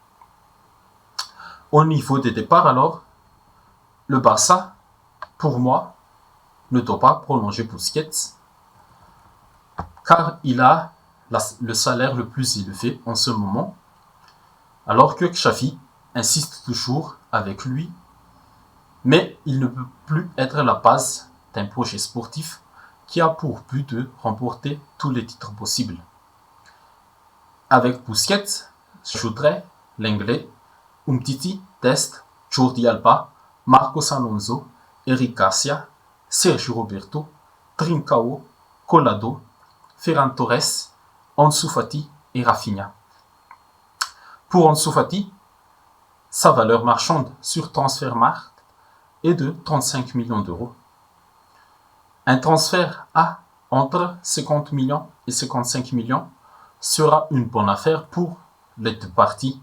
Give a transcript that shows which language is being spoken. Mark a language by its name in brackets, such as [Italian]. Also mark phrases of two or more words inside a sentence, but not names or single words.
[French] Au niveau des départs alors, le Barça, pour moi, ne doit pas prolonger Busquets car il a le salaire le plus élevé en ce moment, alors que Xavi insiste toujours avec lui, mais il ne peut plus être la base d'un projet sportif qui a pour but de remporter tous les titres possibles. Avec Busquets, j'ajouterais Lenglet, Umtiti, Dest, Jordi Alba, Marcos Alonso, Eric Garcia, Sergio Roberto, Trincao, Collado, Ferran Torres, Ansu Fati et Rafinha. Pour Ansu Fati, sa valeur marchande sur Transfermarkt est de 35 millions d'euros. Un transfert à entre 50 millions et 55 millions sera une bonne affaire pour les deux parties.